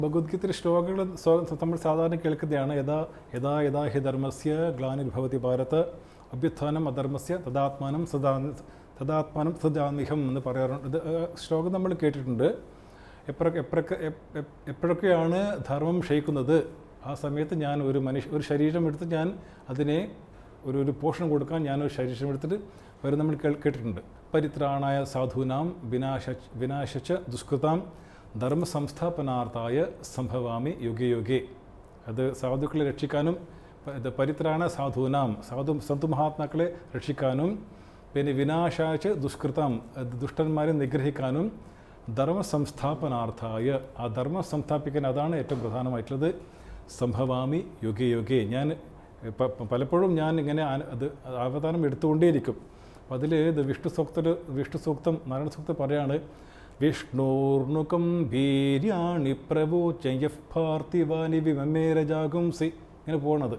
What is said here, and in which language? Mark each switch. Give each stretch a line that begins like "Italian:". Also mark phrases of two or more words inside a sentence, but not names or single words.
Malayalam: ഭഗവത്ഗീതയിലെ ശ്ലോകങ്ങൾ നമ്മൾ സാധാരണ കേൾക്കുന്നതാണ്.
Sanskrit: യഥാ യഥാ ഹി ധർമ്മസ്യ ഗ്ലാനിർഭവതി ഭാരത അഭ്യുത്ഥാനം അധർമ്മസ്യ തദാത്മാനം സദാത്മാനം
Malayalam: എന്ന് പറയാറുണ്ട്. ഇത് ശ്ലോകം നമ്മൾ കേട്ടിട്ടുണ്ട്. എപ്പോഴൊക്കെയാണ് ധർമ്മം ക്ഷയിക്കുന്നത്, ആ സമയത്ത് ഞാൻ ഒരു ശരീരം എടുത്ത് ഞാൻ അതിനെ ഒരു പോഷണം കൊടുക്കാൻ ഞാനൊരു ശരീരം എടുത്തിട്ട് വരെ നമ്മൾ കേട്ടിട്ടുണ്ട്.
Sanskrit: പരിത്രാണായ സാധൂനാം വിനാശച്ച ദുഷ്കൃതാം ധർമ്മ സംസ്ഥാപനാർത്ഥായ സംഭവാമി യുഗേ യുഗേ.
Malayalam: അത് സാധുക്കളെ രക്ഷിക്കാനും,
Sanskrit: പരിത്രാണ സാധൂനാം
Malayalam: സന്തു മഹാത്മാക്കളെ രക്ഷിക്കാനും, പിന്നെ
Sanskrit: വിനാശാച്ച ദുഷ്കൃതം
Malayalam: ദുഷ്ടന്മാരെ നിഗ്രഹിക്കാനും,
Sanskrit: ധർമ്മ സംസ്ഥാപനാർത്ഥായ
Malayalam: ആ ധർമ്മം സംസ്ഥാപിക്കാൻ, അതാണ് ഏറ്റവും പ്രധാനമായിട്ടുള്ളത്.
Sanskrit: സംഭവാമി യുഗേ യുഗേ.
Malayalam: ഞാൻ പലപ്പോഴും ഞാൻ ഇങ്ങനെ അത് അവതാരം എടുത്തുകൊണ്ടേയിരിക്കും. അപ്പം അതിൽ ഇത് വിഷ്ണു സൂക്തം നാരായണ സൂക്തം പറയാണ്,
Sanskrit: വിഷ്ണൂർണുകം ഭീര്യാണി പ്രഭുചയഃ പാർത്ഥിവാനി വിമമേരജാഗുംസി,
Malayalam: ഇങ്ങനെ പോകണത്.